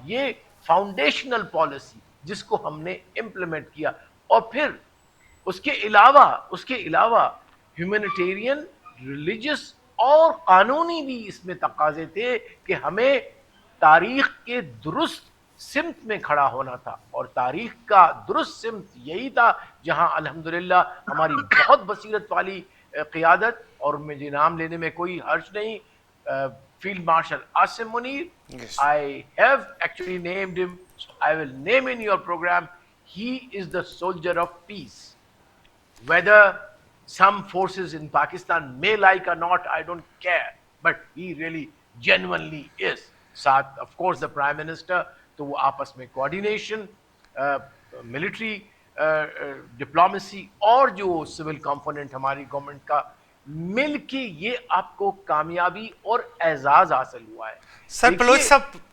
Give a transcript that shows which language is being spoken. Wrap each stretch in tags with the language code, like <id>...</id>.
<ur>یہ foundational policy جس کو ہم نے امپلیمنٹ کیا, اور پھر اس کے علاوہ ہیومینیٹیرین, ریلیجس اور قانونی بھی اس میں تقاضے تھے کہ ہمیں تاریخ کے درست سمت میں کھڑا ہونا تھا, اور تاریخ کا درست سمت یہی تھا جہاں الحمدللہ ہماری بہت بصیرت والی قیادت, اور مجھے نام لینے میں کوئی حرج نہیں, field marshal Asim Munir,</ur> <en>Yes. I have actually named him, so I will name in your program, he is the soldier of peace. Whether some forces in Pakistan may like or not, I don't care, but he really genuinely is.</en> <ur>ساتھ</ur> <en>of course the Prime Minister,</en> <ur>تو وہ آپس میں coordination, military diplomacy اور جو civil component ہماری government کا مل کے یہ آپ کو کامیابی اور اعزاز حاصل ہوا ہے. سر بلوچ صاحب,</ur>